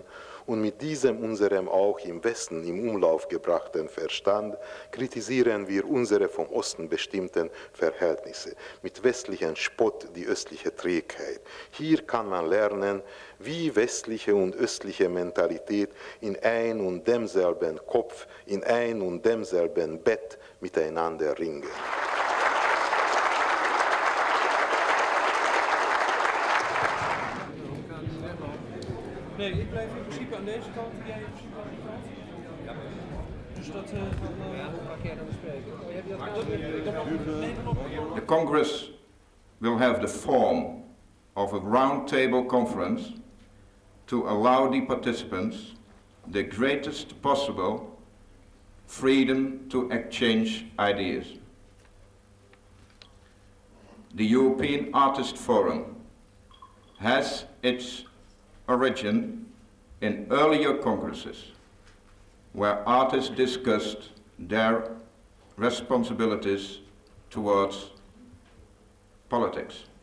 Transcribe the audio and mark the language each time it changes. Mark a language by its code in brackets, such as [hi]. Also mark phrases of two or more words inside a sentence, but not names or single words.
[de] Und mit diesem unserem auch im Westen im Umlauf gebrachten Verstand kritisieren wir unsere vom Osten bestimmten Verhältnisse. Mit westlichem Spott die östliche Trägheit. Hier kann man lernen, wie westliche und östliche Mentalität in ein und demselben Kopf, in ein und demselben Bett miteinander ringen. [nl] Nee, ik blijf in principe aan deze kant en jij in principe aan die kant. Ja. Dus dat van... Ja, hoe ga jij dan bespreken? Heb je dat [en] The Congress will have the form of a round-table conference to allow the participants the greatest possible freedom to exchange ideas. The European Artist Forum has its origin in earlier congresses where artists discussed their responsibilities towards politics.